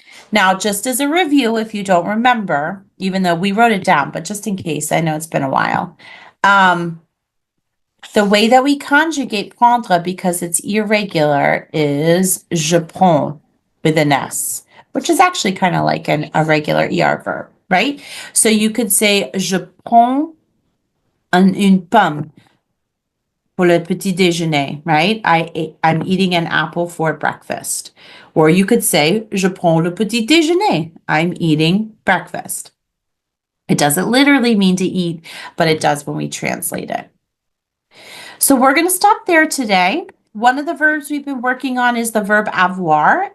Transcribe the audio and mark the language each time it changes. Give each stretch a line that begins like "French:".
English: Now, just as a review, if you don't remember, even though we wrote it down, but just in case, I know it's been a while. The way that we conjugate prendre, because it's irregular, is
French: je prends
English: with an S, which is actually kind of like a regular ER verb, right? So you could say
French: je prends une pomme pour le petit déjeuner, right?
English: I'm eating an apple for breakfast. Or you could say,
French: je prends le petit déjeuner.
English: I'm eating breakfast. It doesn't literally mean to eat, but it does when we translate it. So we're going to stop there today. One of the verbs we've been working on is the verb avoir.